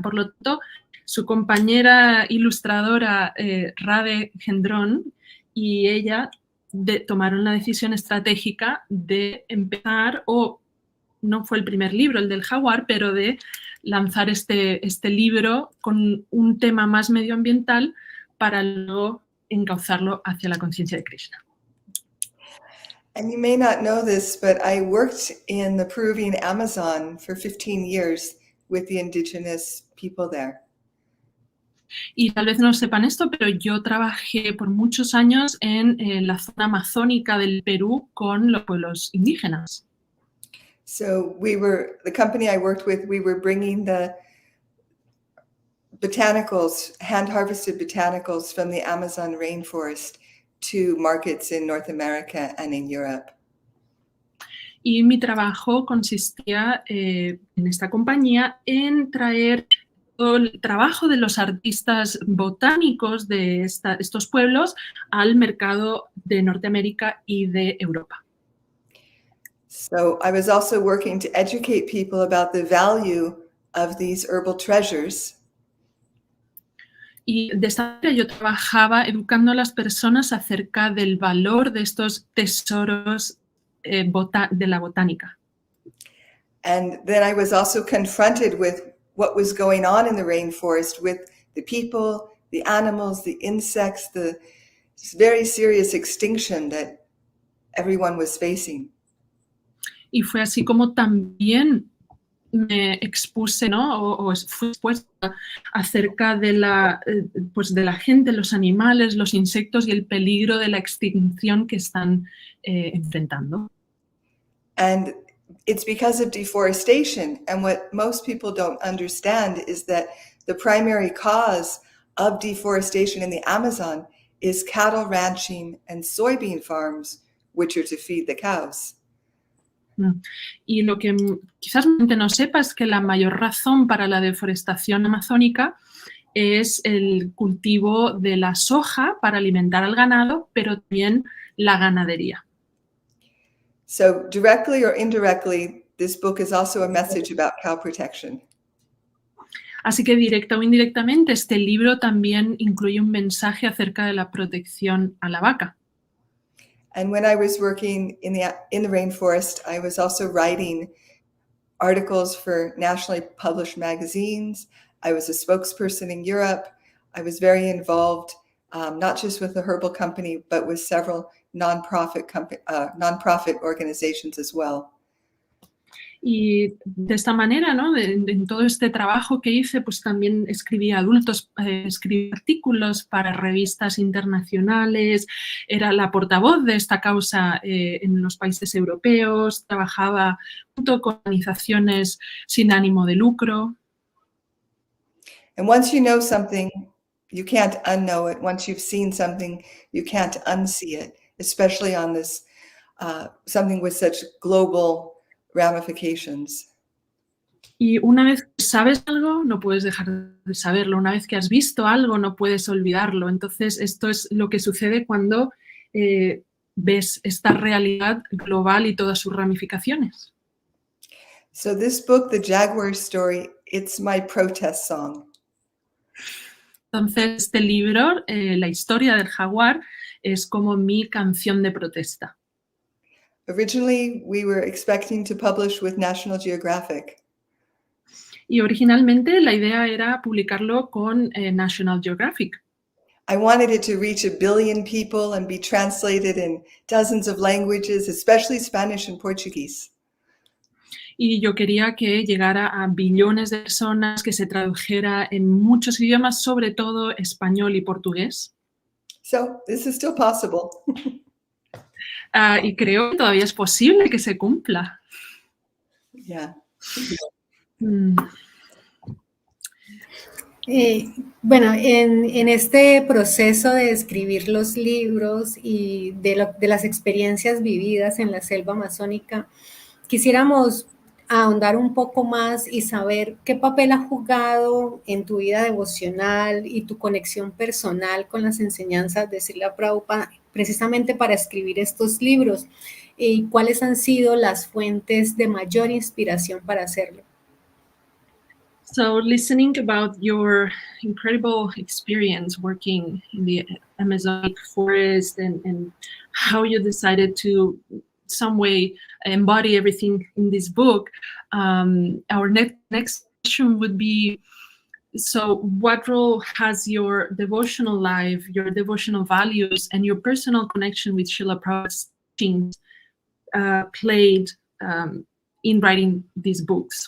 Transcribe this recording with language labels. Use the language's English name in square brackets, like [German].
[Spanish] Por lo tanto, su compañera ilustradora Radhe Gendron y ella tomaron la decisión estratégica de empezar, o no fue el primer libro, el del Jaguar, pero de lanzar este libro con un tema más medioambiental para luego encauzarlo hacia la conciencia de Krishna. [English] And you may not know this, but I worked in the Peruvian Amazon for 15 years with the indigenous people there. [Spanish] Y tal vez no sepan esto, pero yo trabajé por muchos años en la zona amazónica del Perú con los pueblos indígenas. [English] So the company I worked with, we were bringing the botanicals, hand-harvested botanicals from the Amazon rainforest to markets in North America and in Europe. [Spanish] Y mi trabajo consistía en esta compañía en traer todo el trabajo de los artistas botánicos de estos pueblos al mercado de Norteamérica y de Europa. [English] So I was also working to educate people about the value of these herbal treasures. [Spanish] Y de esta manera yo trabajaba educando a las personas acerca del valor de estos tesoros de la botánica. [English] And then I was also confronted with what was going on in the rainforest with the people, the animals, the insects, the very serious extinction that everyone was facing. [Spanish] Y fue así como también me expuse, ¿no? o fui expuesta acerca de la gente, los animales, los insectos y el peligro de la extinción que están enfrentando. [English] And it's because of deforestation. And what most people don't understand is that the primary cause of deforestation in the Amazon is cattle ranching and soybean farms, which are to feed the cows. [Spanish] Y lo que quizás la gente no sepa es que la mayor razón para la deforestación amazónica es el cultivo de la soja para alimentar al ganado, pero también la ganadería. [English] So directly or indirectly, this book is also a message about cow protection. [Spanish] Así que directa o indirectamente, este libro también incluye un mensaje acerca de la protección a la vaca. [English] And when I was working in the rainforest, I was also writing articles for nationally published magazines. I was a spokesperson in Europe. I was very involved, not just with the herbal company, but with several nonprofit organizations as well. [Spanish] Y de esta manera, ¿no? En todo este trabajo que hice, pues también escribí escribí artículos para revistas internacionales, era la portavoz de esta causa en los países europeos, trabajaba junto con organizaciones sin ánimo de lucro. [English] And once you know something, you can't unknow it. Once you've seen something, you can't unsee it, especially on this something with such global ramifications. [Spanish] Y una vez que sabes algo, no puedes dejar de saberlo. Una vez que has visto algo, no puedes olvidarlo. Entonces, esto es lo que sucede cuando ves esta realidad global y todas sus ramificaciones. [English] So this book, The Jaguar Story, it's my protest song. [Spanish] Entonces, este libro, La historia del jaguar, es como mi canción de protesta. [English] Originally, we were expecting to publish with National Geographic. [Spanish] Y originalmente la idea era publicarlo con National Geographic. [English] I wanted it to reach 1 billion people and be translated in dozens of languages, especially Spanish and Portuguese. [Spanish] Y yo quería que llegara a billones de personas, que se tradujera en muchos idiomas, sobre todo español y portugués. [English] So this is still possible. [Spanish] Y creo que todavía es posible que se cumpla. Yeah. Bueno, en este proceso de escribir los libros y de las experiencias vividas en la selva amazónica, quisiéramos ahondar un poco más y saber qué papel ha jugado en tu vida devocional y tu conexión personal con las enseñanzas de Srila Prabhupada, precisamente para escribir estos libros, y cuáles han sido las fuentes de mayor inspiración para hacerlo. [English] So listening about your incredible experience working in the Amazonic forest and how you decided to some way embody everything in this book, our next question would be, so what role has your devotional life, your devotional values, and your personal connection with Srila Prabhupada's teachings played in writing these books?